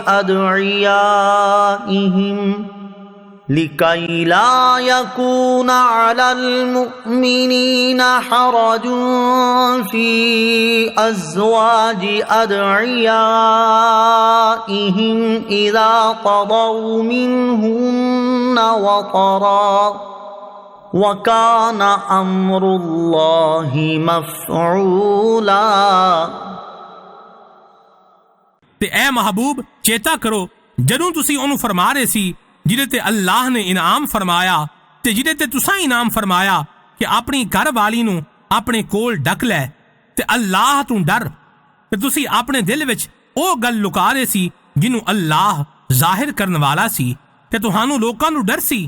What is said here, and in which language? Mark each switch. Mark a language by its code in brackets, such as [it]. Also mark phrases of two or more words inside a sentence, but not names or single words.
[ar] أدعيائهم لكي لا يكون على المؤمنين حرج في أزواج أدعيائهم إذا قضوا منهن وطرا وكان أمر الله مفعولا। [pa] ਤੇ ਐ महबूब ਚੇਤਾ ਕਰੋ ਜਦੋਂ ਤੁਸੀਂ ਉਹਨੂੰ ਫਰਮਾ ਰਹੇ ਸੀ ਜਿਹਦੇ ਤੇ ਅੱਲਾਹ ਨੇ ਇਨਾਮ ਫਰਮਾਇਆ ਤੇ ਜਿਹਦੇ ਤੇ ਤੁਸੀਂ ਇਨਾਮ ਫਰਮਾਇਆ ਕਿ ਆਪਣੀ ਘਰ ਵਾਲੀ ਨੂੰ ਆਪਣੇ ਕੋਲ ਡੱਕ ਲੈ ਤੇ ਅੱਲਾਹ ਤੋਂ ਡਰ, ਤੇ ਤੁਸੀਂ ਆਪਣੇ ਦਿਲ ਵਿੱਚ ਉਹ ਗੱਲ ਲੁਕਾ ਰਹੇ ਸੀ ਜਿਹਨੂੰ ਅੱਲਾਹ ਜ਼ਾਹਿਰ ਕਰਨ ਵਾਲਾ ਸੀ, ਤੇ ਤੁਹਾਨੂੰ ਲੋਕਾਂ ਨੂੰ ਡਰ ਸੀ।